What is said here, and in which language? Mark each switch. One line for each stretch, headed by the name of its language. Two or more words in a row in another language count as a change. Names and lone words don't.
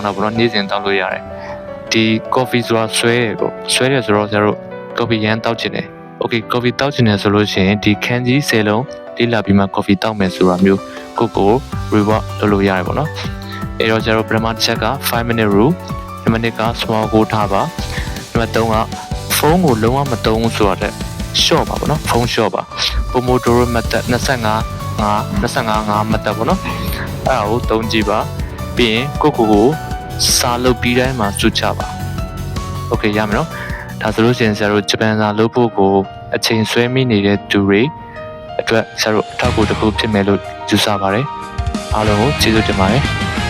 Burmese: တာပေါ့နော်နေ့စဉ်တောက်လို့ရတယ်ဒီ coffee ဆိုတာဆွဲရပေါ့ဆွဲရဆိုတော့ကျတော့ coffee ရမ်းတောက်ချင်တယ် okay coffee တောက်ချင်တယ်ဆိုလို့ရှိရင်ဒီခန်းကြီး10လုံးလေးလာပြီးမှ coffee တောက်မယ်ဆိုတာမျိုးကို reward လုပ်လို့ရတယ်ပေါ့နော်အဲ့တော့ကျတော့ပထမတစ်ချက်က
English: 5 minute rule
Burmese: ဒီ minute က
English: small goal
Burmese: ထားပါဒီမှာ3ကဖုန်းကိုလုံးဝမသုံးဘူးဆိုတော့ short ပါပေါ့နော်ဖုန်း short ပါ
English: Pomodoro method
Burmese: 25 method ပေါ့နော်အဲ့ဒါကိုသုံးကြည့်ပါပြီးရင်ကိုစာလုပ်ပြီးတိုင်းမှာစုချပါ okay ရမယ်နော်ဒါဆိုလို့ရှိရင်ဆရာတို့ဂျပန်စာလုပ်ဖို့ကိုအချိန်ဆွဲမိနေတဲ့သူတွေအတွက်ဆရာတို့အထောက်အကူတစ်ခုဖြစ်မယ်လို့ယူဆပါတယ်အားလုံးကိုကျေးဇူးတင်ပါတယ်